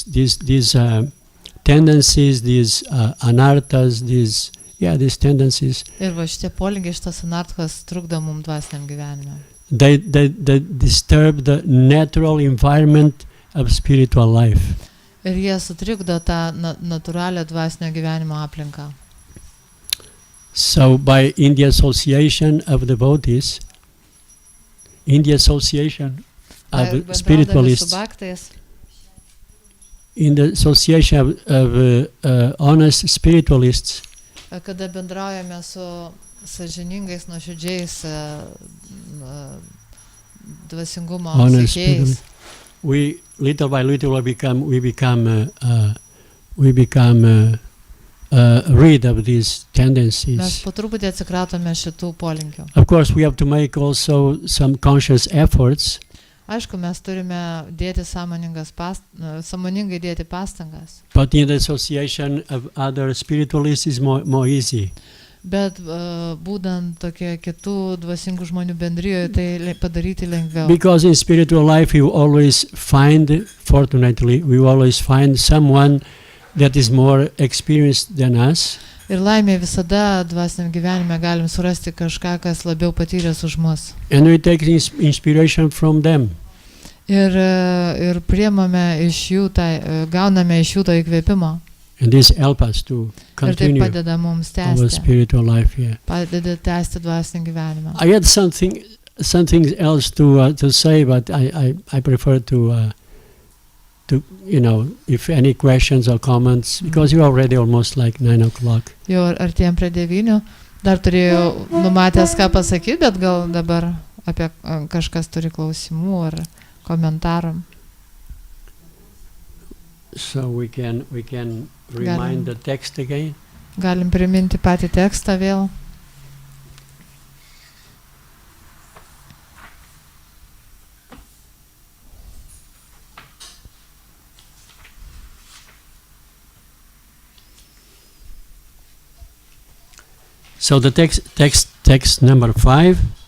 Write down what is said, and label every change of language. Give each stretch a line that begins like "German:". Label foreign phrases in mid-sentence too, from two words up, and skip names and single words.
English: These tendencies, these anarthas, these tendencies.
Lithuanian: Ir va šitie polinkiai, šitas anarthas trukdo mums dvasiniam gyvenime.
English: They disturb the natural environment of spiritual life.
Lithuanian: Ir jie sutrikdo tą natūralią dvasinio gyvenimo aplinką.
English: So by in the association of devotees, in the association of spiritualists, in the association of honest spiritualists,
Lithuanian: kada bendraujame su sąžiningais, nuoširdžiais dvasingumo siekėjais,
English: we little by little we become rid of these tendencies.
Lithuanian: mes po truputį atsikratome šitų polinkių.
English: Of course, we have to make also some conscious efforts.
Lithuanian: Aišku, mes turime dėti sąmoningai dėti pastangas.
English: But in the association of other spiritualists is more easy.
Lithuanian: Bet būdant tokie kitų dvasingų žmonių bendrijoje, tai padaryti lengviau.
English: Because in spiritual life you always find, fortunately, we always find someone that is more experienced than us.
Lithuanian: Ir laimė visada dvasiniam gyvenime galim surasti kažką, kas labiau patyręs už mus.
English: And we take inspiration from them.
Lithuanian: Ir priemame iš jų, gauname iš jų to įkvėpimo.
English: And this helps us to
Lithuanian: Ir tai
English: continue
Lithuanian: padeda mums
English: our
Lithuanian: tęsti.
English: spiritual life here.
Lithuanian: Padeda tęsti dvasinį gyvenimą.
English: I had something else to say, but I prefer to if any questions or comments, because you're already almost like 9 o'clock.
Lithuanian: Jau artėjom prie 9. Dar turėjau numatęs ką pasakyti, bet gal dabar apie kažkas turi klausimų ar komentarų.
English: So we can remind the text again.
Lithuanian: Galim priminti patį tekstą vėl.
English: So the text number 5.